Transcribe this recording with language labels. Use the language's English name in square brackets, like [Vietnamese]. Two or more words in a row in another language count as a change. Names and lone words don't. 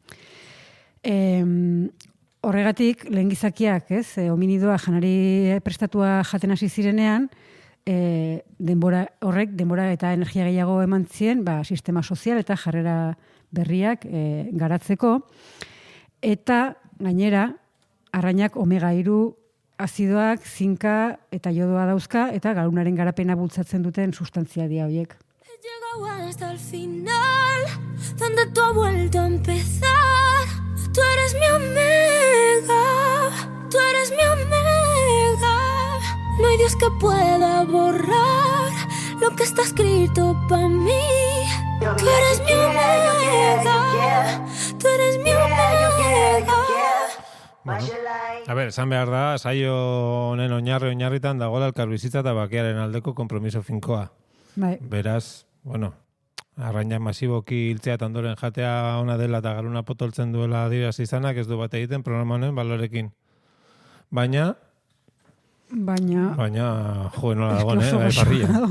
[Basque] Horregatik, lehen gizakiak, hominidoa janari prestatua jaten hasi zirenean, denbora eta energia gehiago eman zien, sistema sozial eta jarrera berriak garatzeko, eta gainera, arrainak omega-3 azidoak, zinka eta jodoa dauzka, eta garunaren garapena bultzatzen duten sustantzia dia horiek. [Spanish] He llegado hasta el final, donde tú has vuelto a empezar. Tú eres mi omega, tú eres mi omega. No hay Dios que pueda borrar lo que está escrito para mí. Tú eres mi omega, tú eres mi omega. Bueno, a ver, [Basque] esan behar da, saio honen oinarritan dagoela elkarbizitza eta bakearen aldeko konpromiso finkoa. Bai. Beraz, arraina masiboki hiltzea eta ondoren jatea ona dela eta garuna potoltzen duela adierazi izanak ez du bat egiten programa honen balorekin. Baina, joe nola dagoen, parrilla.